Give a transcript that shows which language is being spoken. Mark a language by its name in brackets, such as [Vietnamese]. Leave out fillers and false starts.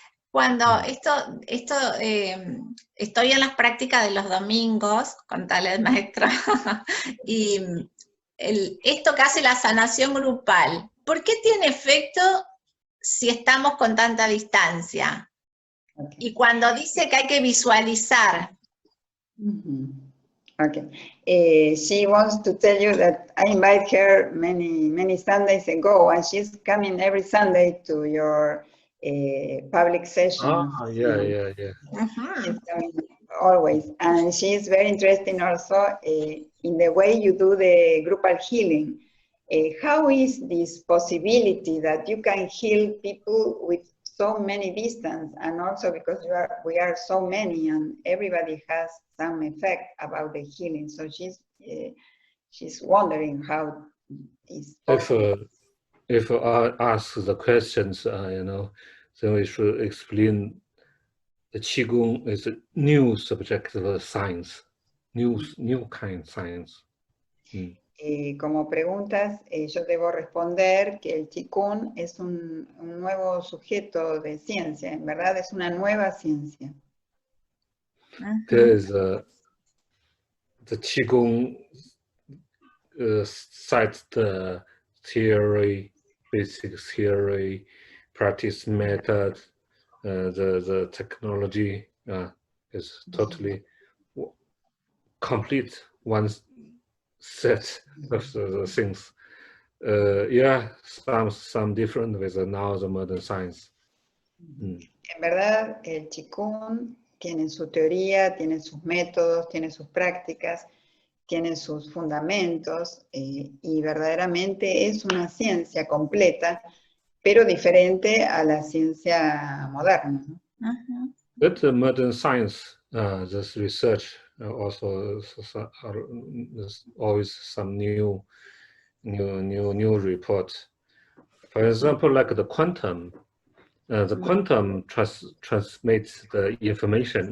[Spanish] Cuando estoy en las prácticas de los domingos, contale al maestro, y esto que hace la sanación grupal, ¿por qué tiene efecto si estamos con tanta distancia? [English] Okay. [Spanish] Y cuando dice que hay que visualizar. [English] Okay. She wants to tell you that I invite her many Sundays ago, and she's coming every Sunday to your public session. Yeah. She's coming always, and she's very interested also in the way you do the groupal healing. How is this possibility that you can heal people with so many distance, and also because we are so many and everybody has some effect about the healing? So she's wondering how is possible. If I ask the questions, then we should explain the Qigong is a new subject of science, new kind of science. [Spanish] Como preguntas, yo debo responder que el Qigong es un nuevo sujeto de ciencia, en verdad es una nueva ciencia. [English] There is the Qigong cites the theory, basic theory, practice method, the technology is totally complete one set of the things. Some different with now the modern science. [Spanish] En verdad, el Qigong tiene su teoría, tiene sus métodos, tiene sus prácticas, tiene sus fundamentos, y verdaderamente es una ciencia completa, pero diferente a la ciencia moderna, ¿no? [English] But modern science, this research also there's always some new reports. For example, like the quantum. The quantum transmits the information.